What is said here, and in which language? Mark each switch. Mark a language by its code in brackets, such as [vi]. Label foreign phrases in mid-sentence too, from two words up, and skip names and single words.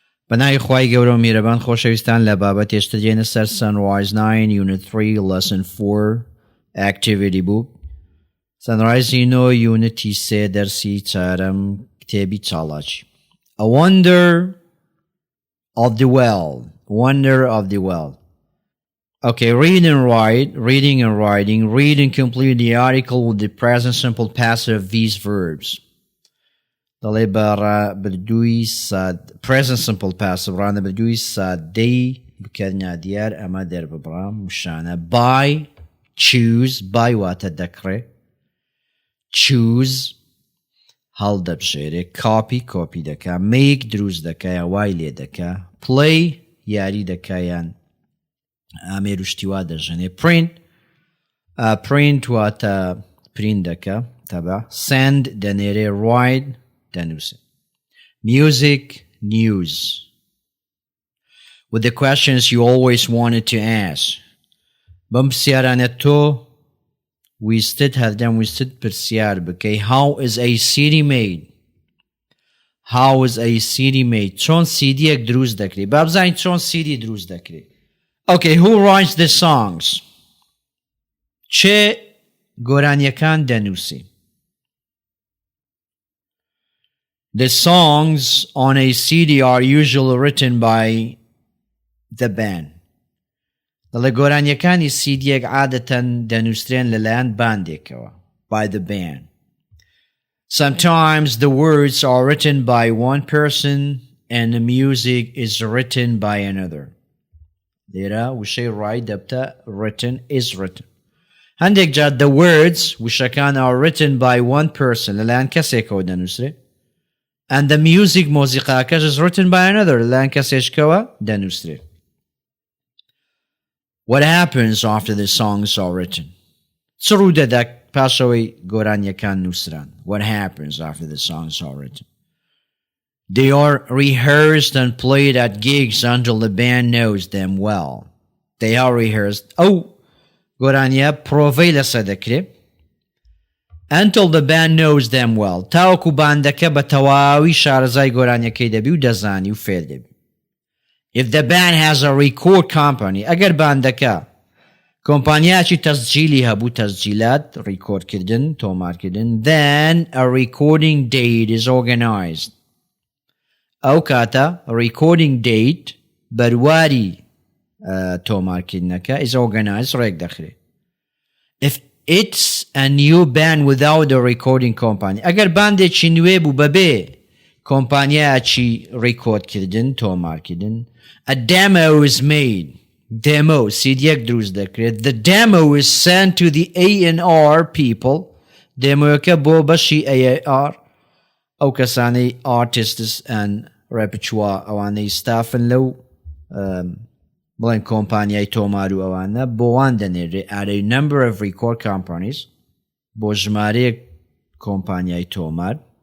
[ckb] بەناوی خوای گەورە و میرەبان خۆشەویستان لە بابەت هێشتا دێنە سەر Sunrise 9 Unit 3 Lesson 4 Activity Book Sunrise 9 Unity 3 دەرسی چارەم کتێبی چاڵاکی A Wonder of the World Wonder of the World [en] Okay, read and write, reading and writing, read and complete the article with the present simple passive of these verbs. [ckb] دەڵێ بەردووی ساد [en] present simple passive [ckb] ڕانە بەردووی سادەی بکەرنا دیار ئەمە دەرببڕام وشانە [en] buy, choose, buy [ckb] واتە دەکڕێ choose هەڵدەبژێرێ copy دەکا make دروست دەکا یا وای لێ دەکا play یاری دەکا یان ئامێر وشتیوا دەژەنێ print واتە print دەکا تەبە send دەنێرێ write دەنووسێ [en] music news with the questions you always wanted to ask [ckb] بەم پرسیارانە تۆ ویستت پرسیار بکەی [en] how is a city made [ckb] چۆن سیدیەک دروست دەکرێت با بزانین چۆن سیدی دروست دەکرێت [en] Okay, who writes the songs? [ckb] چه گۆرانیەکان دەنووسی [en] The songs on a CD are usually written by the band. [ckb] دەڵێ گۆرانیەکانی سیدیەک عادەتەن دەنووسرێن لەلایەن باندێکەوە [en] by the band. Sometimes the words are written by one person and the music is written by another. [ckb] لێرە وشەی ڕای دەبتە [en] written is written. [ckb] هەندێک جار [en] the words وشەکان are written by one person [ckb] لەلایەن کەسێکەوە دەنووسرێ [en] and the music مۆزیقاکەش is written by another [ckb] لەلایەن کەسێکەوە دەنووسرێ. [en] What happens after the songs are written? [ckb] چ ڕوو دەدا پاشەوەی گۆرانیەکان نووسران [en] What happens after the songs are written? They are rehearsed and played at gigs until the band knows them well. They are rehearsed. [ckb] گۆرانیە پرۆڤەی لەسەر دەکرێت [en] until the band knows them well. [ckb] تاوەکو باندەکە بە تەواوی شارەزای گۆرانیەکەی دەبی و دەزانی و فێر دەبی. [en] If the band has a record company, [ckb] ئەگەر باندەکە کۆمپانیاکی تەسجیلی هەبوو تەسجیلات ڕیکۆردکردن تۆمارکردن [en] then a recording date is organized. [ckb] ئەو کاتە [en] recording date [ckb] بەرواری تۆمارکردنەکە [en] is organized [ckb] ڕێک دەخرێت. [en] If it's a new band without a recording company [ckb] ئەگەر باندێکی نوێ بوو بەبێ کۆمپانیاکی ڕیکۆردکردن تۆمارکردن [en] a demo is made demo [ckb] سیدیەک دروست دەکرێت [en] the demo is sent to the A&R people [ckb] دێمۆیەکە بۆ بەشی A&R ئەو کەسانەی [en] artists and repertoire [ckb] ئەوانەی ستافن لەو بڵێن کۆمپانیای تۆمار و ئەوانە بۆوان دەنێرێ [en] at a number of record companies [ckb] بۆ ژمارەیەک کۆمپانیای تۆمار